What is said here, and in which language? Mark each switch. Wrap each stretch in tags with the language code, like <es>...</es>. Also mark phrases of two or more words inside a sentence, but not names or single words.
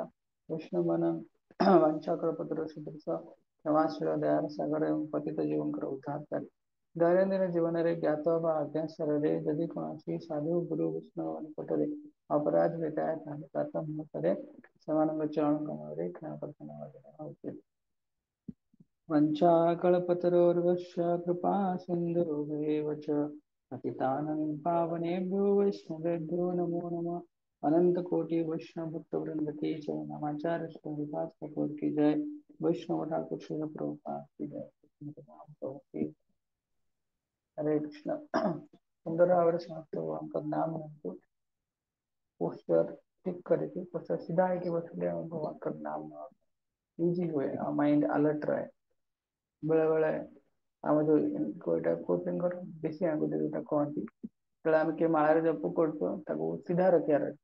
<or>ବୈଷ୍ଣବ ମାନ ବାଞ୍ଛାକଳପତରୁ ସୁଦୃଶ କ୍ଷମାଶୀଳ ଦୟାର ସାଗର ଏବଂ ପତିତ ଜୀବଙ୍କର ଉଦ୍ଧାରକାରୀ। ଦୈନନ୍ଦିନ ଜୀବନରେ ଜ୍ଞାତ ବା ଅଜ୍ଞାତସାରରେ ଯଦି କୌଣସି ସାଧୁ ଗୁରୁ ବୈଷ୍ଣବ ନିକଟରେ ଅପରାଧ ହୋଇଥାଏ, ତାହେଲେ ପ୍ରାତଃ ମୁହୂର୍ତ୍ତରେ ସେମାନଙ୍କ ଚରଣ କମଳରେ କ୍ଷମା ପ୍ରାର୍ଥନା କରିବା ଉଚିତ।</or> <sa>वञ्चाकल्पतरोर्वश्य कृपा सिन्धुभ्येव च पतितानं पावनेभ्यो वैष्णवेभ्यो नमो नमः।</sa> <hi>अनंत कोटि वैष्णव भक्त वृंद की जय। नमाचार्य श्री विकास ठाकुर की जय। वैष्णव ठाकुर श्री प्रभुपाद की जय।</hi> <or>हरे कृष्ण। ସୁନ୍ଦର ଭାବରେ ସମସ୍ତେ ଭଗବାନଙ୍କ ନାମ ନିଅନ୍ତୁ। पोस्टर ଠିକ କରିକି पोस्टर ସିଧା ହେଇକି ବସିଲେ ଆମ ଭଗବାନଙ୍କ ନାମ ନେବା ଇଜି ହୁଏ, ଆଉ</or> <en>mind alert</en> <or>ରହେ। ବେଳେ ବେଳେ ଆମ ଯୋଉ ଏଇଟା କୋଚିଙ୍କର ବେଶୀ ଆଙ୍ଗୁଠି ଯୋଉଟା କହନ୍ତି, ଯେତେବେଳେ ଆମେ କିଏ ମାଳାରେ ଜପ କରୁଛୁ ତାକୁ ସିଧା ରଖିବାର ଅଛି।</or>